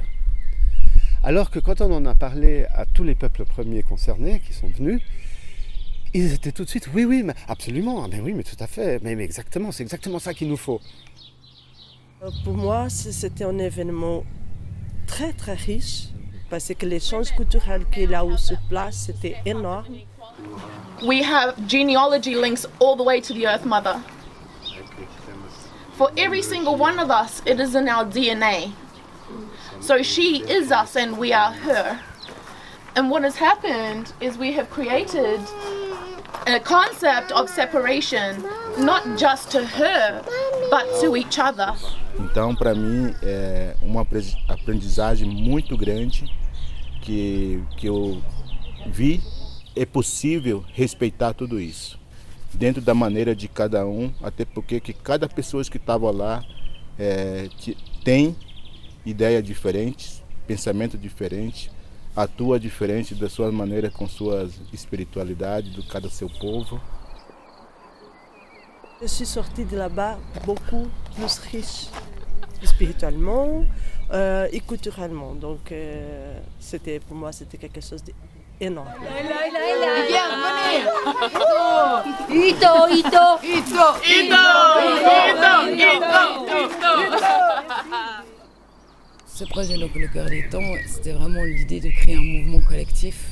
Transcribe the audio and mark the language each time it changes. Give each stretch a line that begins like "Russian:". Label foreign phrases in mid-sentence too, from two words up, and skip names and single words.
French: Alors que quand on en a parlé à tous les peuples premiers concernés qui sont venus, ils étaient tout de suite, oui, mais absolument, mais oui, mais tout à fait, mais exactement, c'est exactement ça qu'il nous faut. Pour moi, c'était un événement très très riche parce que l'échange culturel qu'il a eu sur place, c'était énorme.
English: We have genealogy links all the way to the Earth Mother. For every single one of us, it is in our DNA. So she is us and we are her. And what has happened is we have created a concept of separation, not just to her, but to each other.
Portuguese: Então, para mim, é uma aprendizagem muito grande que eu vi. É possível respeitar tudo isso, dentro da maneira de cada um, até porque que cada pessoa que estava lá tem ideias diferentes, pensamento diferente, atua diferente da sua maneira com suas espiritualidades, de cada seu povo.
French: Je suis sortie de là-bas beaucoup plus riche spirituellement et culturellement. Donc pour moi c'était quelque chose d'énorme. Ce projet, donc le Cœur des Temps, c'était vraiment l'idée de créer un mouvement collectif.